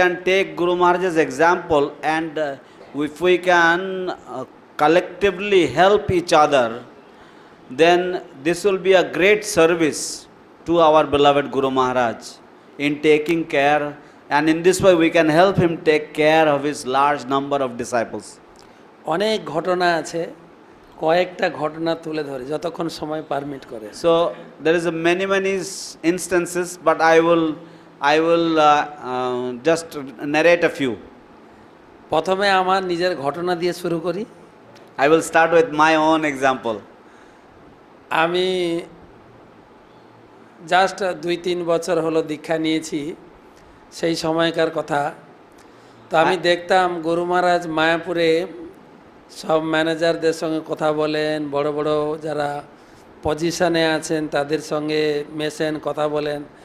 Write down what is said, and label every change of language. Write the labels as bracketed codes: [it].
[en] take Guru Maharaj's example and if we can collectively help each other, then this will be a great service to our beloved Guru Maharaj in taking care, and in this way we can help him take care of his large number of disciples. [bn] অনেক ঘটনা আছে, কয়েকটা ঘটনা তুলে ধরে যতক্ষণ সময় permit করে। [en] So there is many instances, but I will just narrate a few. [bn] প্রথমে আমার নিজের ঘটনা দিয়ে শুরু করি। [en] I will start with my own example. [bn] আমি জাস্ট 2-3 বছর হলো দীক্ষা নিয়েছি, সেই সময়কার কথা। তো আমি দেখতাম গুরু মহারাজ মায়াপুরে সব ম্যানেজারদের সঙ্গে কথা বলেন, বড় বড় যারা পজিশনে আছেন তাদের সঙ্গে মেশেন, কথা বলেন।